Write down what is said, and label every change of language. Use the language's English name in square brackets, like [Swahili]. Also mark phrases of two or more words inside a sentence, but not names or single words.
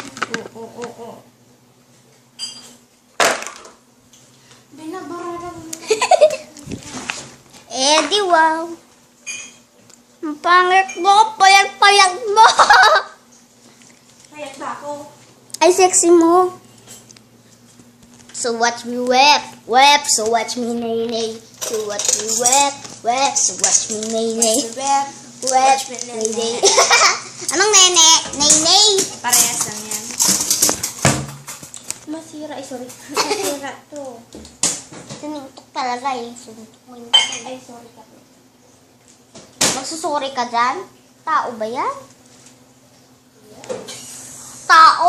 [Filipino] Oo. Binabarara mo. Eh, di wow. Ang pangit mo. Payag-payag mo. Kaya ba ako? Ay, sexy mo. [English] So watch me whip, whip. So watch me nay-nay. So watch me whip, whip. So watch me nay-nay. Web. Whip, nay-nay. [Filipino] Anong nene? Nay-nay. Parehas lang yan. Masira. Ay, sorry. Masira to. Sinuntok talaga eh. Sinuntok mo yun. Ay, sorry ka. Magsusuri ka dyan? Tao ba yan? Tao?